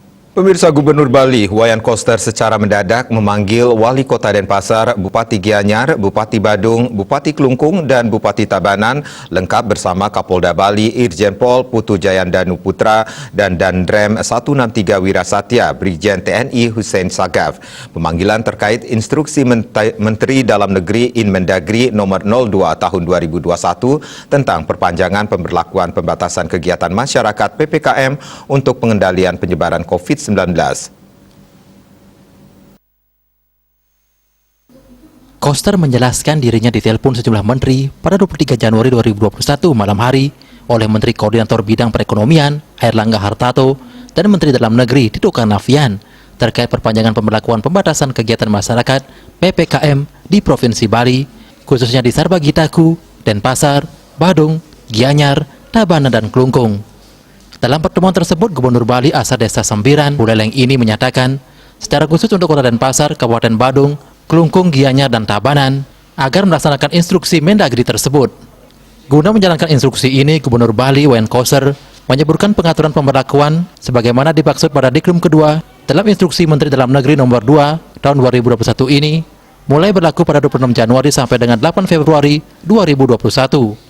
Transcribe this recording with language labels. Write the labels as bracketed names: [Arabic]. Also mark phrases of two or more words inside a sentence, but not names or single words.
[Indonesian] Pemirsa, Gubernur Bali, Wayan Koster secara mendadak memanggil Wali Kota Denpasar, Bupati Gianyar, Bupati Badung, Bupati Klungkung, dan Bupati Tabanan, lengkap bersama Kapolda Bali, Irjen Pol Putu Jayandanu Putra, dan Dandrem 163 Wirasatya, Brigjen TNI Hussein Sagaf. Pemanggilan terkait instruksi Menteri Dalam Negeri Inmendagri nomor 02 tahun 2021 tentang perpanjangan pemberlakuan pembatasan kegiatan masyarakat PPKM untuk pengendalian penyebaran COVID-19. Koster menjelaskan dirinya ditelepon sejumlah menteri pada 23 Januari 2021 malam hari oleh Menteri Koordinator Bidang Perekonomian Airlangga Hartarto dan Menteri Dalam Negeri Tito Karnavian terkait perpanjangan pemberlakuan pembatasan kegiatan masyarakat PPKM di Provinsi Bali, khususnya di Sarbagitaku, Denpasar, Badung, Gianyar, Tabanan, dan Klungkung. Dalam pertemuan tersebut, Gubernur Bali asal Desa Sembiran, Buleleng ini menyatakan secara khusus untuk Kota Denpasar, Kabupaten Badung, Klungkung, Gianyar, dan Tabanan agar melaksanakan instruksi Mendagri tersebut. Guna menjalankan instruksi ini, Gubernur Bali Wayan Koster menyebutkan pengaturan pemberlakuan sebagaimana dimaksud pada Dikrum kedua dalam instruksi Menteri Dalam Negeri nomor 2 tahun 2021 ini mulai berlaku pada 26 Januari sampai dengan 8 Februari 2021.